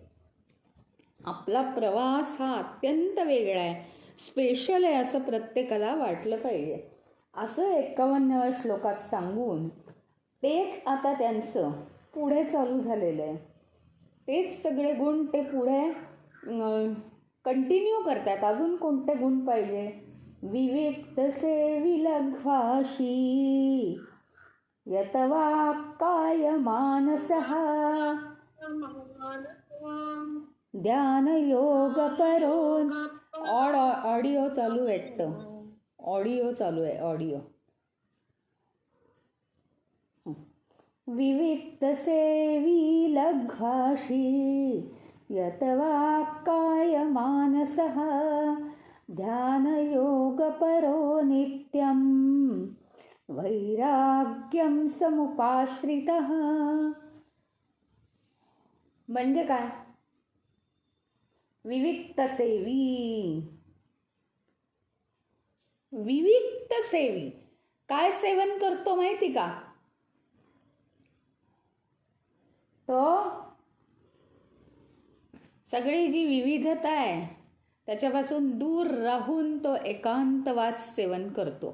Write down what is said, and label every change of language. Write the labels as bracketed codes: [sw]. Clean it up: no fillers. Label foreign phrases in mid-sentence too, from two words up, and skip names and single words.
[mr] आपला प्रवास हा अत्यंत वेगळा आहे, स्पेशल आहे, असं प्रत्येकाला वाटलं पाहिजे. असं 51व्या श्लोकात सांगून तेच आता त्यांचं पुढे चालू झालेलं आहे. तेच सगळे गुण ते पुढे कंटिन्यू करतात. अजून कोणते गुण पाहिजे? [sa] विविक्त सेविलघ्वाशी यतवाक्काय मानसः ध्यान योग परो. [mr] ऑडिओ चालू वाटतं, ऑडिओ चालू आहे, ऑडिओ. [sa] विविक्त सेवी लघ्वाशी यतवाक्काय मानसः ध्यान योग परो नित्यं वैराग्यं समुपाश्रितः. [mr] म्हणजे काय? [sa] विविक्त सेवी. विविक्त सेवी [mr] काय सेवन करतो माहिती का? तो सगळी जी विविधता आहे त्याच्यापासून दूर राहून तो एकांतवास सेवन करतो.